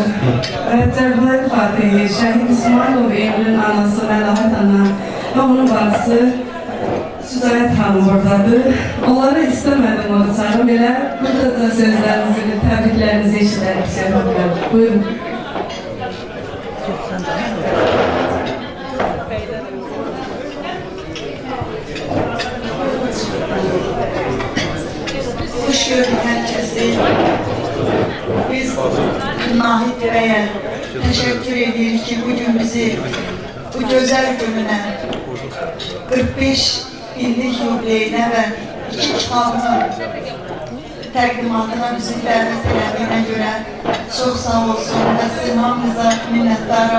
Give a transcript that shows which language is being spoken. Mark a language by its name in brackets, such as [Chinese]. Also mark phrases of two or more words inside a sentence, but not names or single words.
[Azerbaijani] Və Cəbrayıl Fatihi, Şəhid İsmailov Emil'in anası Məlahət ana və onun bacısı Südayət xanım buradadır. Onları istəmədim onu çağırım, elə burada da sözlərinizi, təbriklərinizi eşidərək söhbətlər. Buyurun. [Turkish] Hoş gördük herkesi. Biz Nahid Bey'e teşekkür ediyoruz ki bugün bizi bu güzel gününe 45 illik yubileyine ve 2 kitabının təqdimatına bizi dəvət edildiğine göre çok sağ olsun ve [Azerbaijani] sizin hamınıza [Turkish] minnettarım.